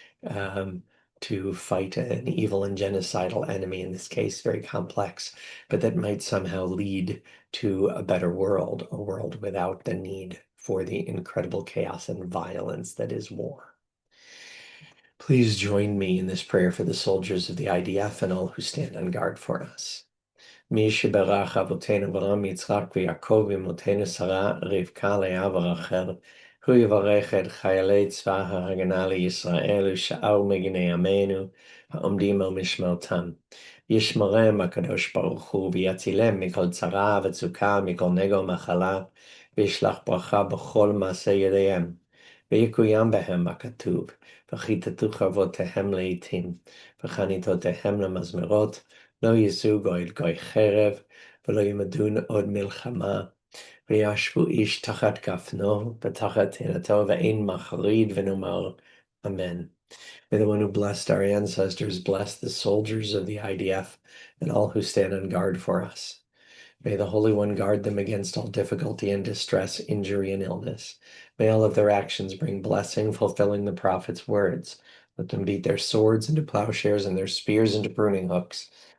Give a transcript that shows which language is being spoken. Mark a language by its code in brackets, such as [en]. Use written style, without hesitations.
[en] um, to fight an evil and genocidal enemy, in this case, very complex, but that might somehow lead to a better world, a world without the need for the incredible chaos and violence that is war. Please join me in this prayer for the soldiers of the IDF and all who stand on guard for us. [he] מי שברך אבותינו אברהם, יצחק ויעקב, אמותינו שרה, רבקה, לאה ורחל, הוא יברך את חיילי צבא ההגנה לישראל ושאר מגיני עמנו העומדים על משמרתם. ישמרם הקדוש ברוך הוא ויצילם מכל צרה וצוקה, מכל נגע ומחלה, וישלח ברכה בכל מעשה ידיהם. ויקוים בהם הכתוב, וכיתתו חרבותיהם לעתים, וחניתותיהם למזמרות, לא יישאו גוי גוי חרב, ולא ילמדו עוד מלחמה, וישבו איש תחת גפנו, ותחת תאנתו, ואין מחריד, ונאמר, Amen. [en] May the one who blessed our ancestors bless the soldiers of the IDF and all who stand on guard for us. May the Holy One guard them against all difficulty and distress, injury and illness. May all of their actions bring blessing, fulfilling the prophet's words. Let them beat their swords into plowshares and their spears into pruning hooks.